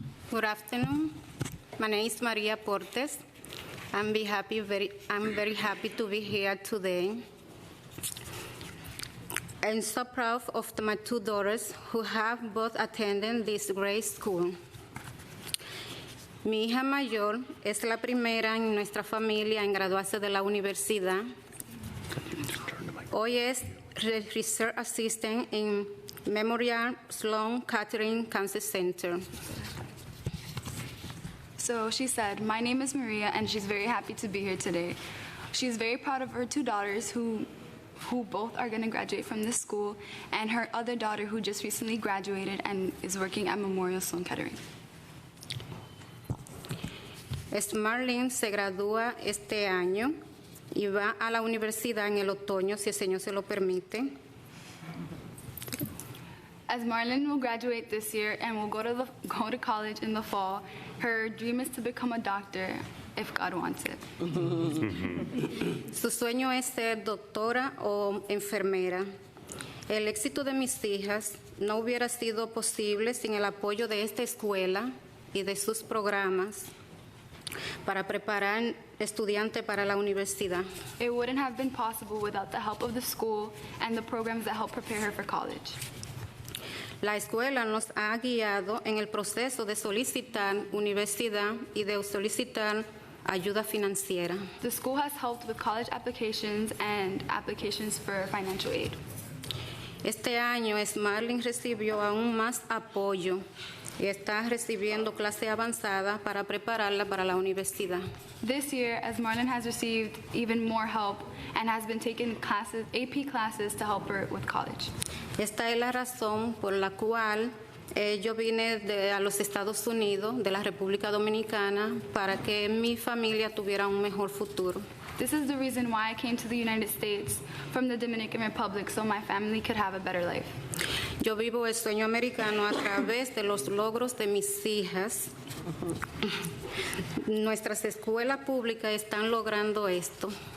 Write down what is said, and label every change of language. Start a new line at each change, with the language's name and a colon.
English: Good afternoon. My name is Maria Portes. I'm very happy to be here today. I'm so proud of my 2 daughters who have both attended this great school.
Spanish: Mi hija mayor es la primera en nuestra familia en graduarse de la universidad. Hoy es Research Assistant in Memorial Sloan Kettering Cancer Center.
English: So she said, my name is Maria, and she's very happy to be here today. She's very proud of her 2 daughters who both are going to graduate from this school, and her other daughter who just recently graduated and is working at Memorial Sloan Kettering.
Spanish: Marlene se gradúa este año y va a la universidad en el otoño, si el Señor se lo permite.
English: As Marlon will graduate this year and will go to college in the fall, her dream is to become a doctor if God wants it.
Spanish: Su sueño es ser doctora o enfermera. El éxito de mis hijas no hubiera sido posible sin el apoyo de esta escuela y de sus programas para preparar estudiantes para la universidad.
English: It wouldn't have been possible without the help of the school and the programs that help prepare her for college.
Spanish: La escuela nos ha guiado en el proceso de solicitar universidad y de solicitar ayuda financiera.
English: The school has helped with college applications and applications for financial aid.
Spanish: Este año Marlene recibió aún más apoyo y está recibiendo clase avanzada para prepararla para la universidad.
English: This year, Marlon has received even more help and has been taking classes, AP classes, to help her with college.
Spanish: Esta es la razón por la cual yo vine a los Estados Unidos, de la República Dominicana, para que mi familia tuviera un mejor futuro.
English: This is the reason why I came to the United States from the Dominican Republic, so my family could have a better life.
Spanish: Yo vivo el sueño americano a través de los logros de mis hijas. Nuestras escuelas públicas están logrando esto.